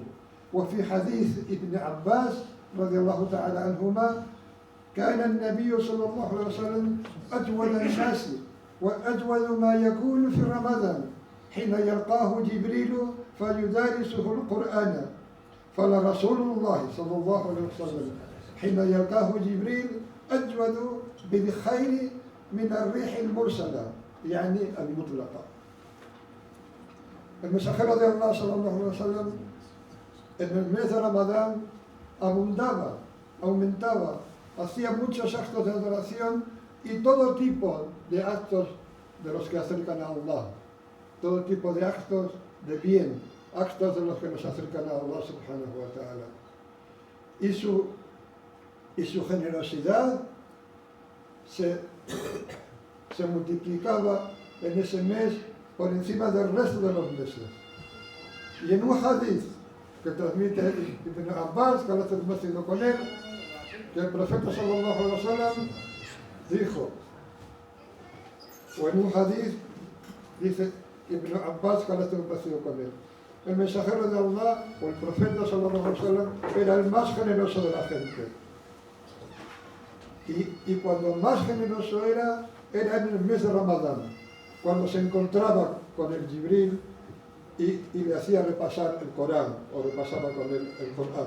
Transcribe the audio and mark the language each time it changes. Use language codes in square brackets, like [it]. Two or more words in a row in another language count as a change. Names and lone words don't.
[ar] وفي حديث ابن عباس رضي الله تعالى عنهما: كان النبي صلى الله عليه وسلم أجود الناس وأجود ما يكون في رمضان حين يلقاه جبريل فيدارسه القرآن. فلرسول الله صلى الله عليه وسلم حين يلقاه جبريل أجود بالخير من الريح المرسلة، يعني المطلقة. [es] El mensajero de Allah [ar] صلى الله عليه وسلم [es] en el mes de Ramadán abundaba, aumentaba, hacía muchos actos de adoración y todo tipo de actos de los que acercan a Allah, todo tipo de actos de bien, actos de los que nos acercan a [ar] الله سبحانه وتعالى. [es] Y su generosidad se multiplicaba en ese mes por encima del resto de los meses. Y en un hadith que transmite Ibn Abbas, que Allah está conocido con él, que el profeta [ar] صلى الله عليه وسلم [es] dijo, o en un hadith dice Ibn Abbas, que Allah está conocido con él, el mensajero de Allah, o el profeta [ar] صلى الله عليه وسلم, [es] era el más generoso de la gente. Y cuando más generoso era en el mes de Ramadán, cuando se encontraba con el Jibril y le hacía repasar el Corán, o repasaba con él el Corán.